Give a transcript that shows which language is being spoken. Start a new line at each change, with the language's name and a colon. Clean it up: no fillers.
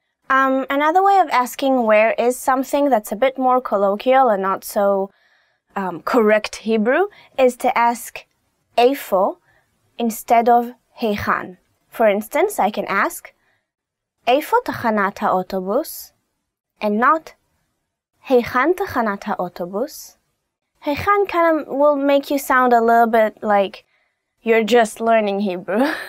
English: Another way of asking where is something that's a bit more colloquial and not so correct Hebrew is to ask איפה instead of היכן. For instance, I can ask
Hebrew: איפה תחנת האוטובוס?
English: And not
Hebrew: היכן תחנת האוטובוס?
English: היכן kind of will make you sound a little bit like you're just learning Hebrew.